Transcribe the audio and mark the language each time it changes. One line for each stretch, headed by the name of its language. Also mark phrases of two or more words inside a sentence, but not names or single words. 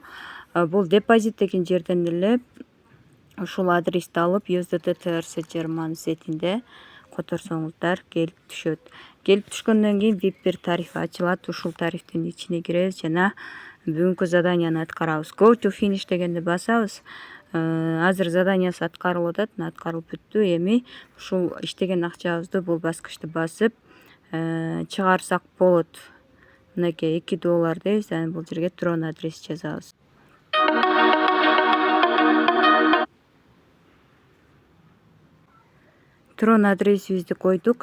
Kyrgyz: Бул депозит деген жерден эле ушул адрести алып USDT TRC German сетинде которсоңуздар келип түшөт. Келип түшкөндөн кийин VIP 1 тарифи ачылат. Ушул тарифтин ичине киребиз жана бүгүнкү заданияны аткарабыз.
English: Go to finish
Kyrgyz: дегенди басабыз. Азыр заданиясы аткарылып атат, аткарылып бүттү. Эми ушул иштеген акчабызды бул баскычты басып чыгарсак болот. Мынакей $2 дейбиз. Анан бул жерге Tron адрес жазабыз. Tron адресибизди койдук.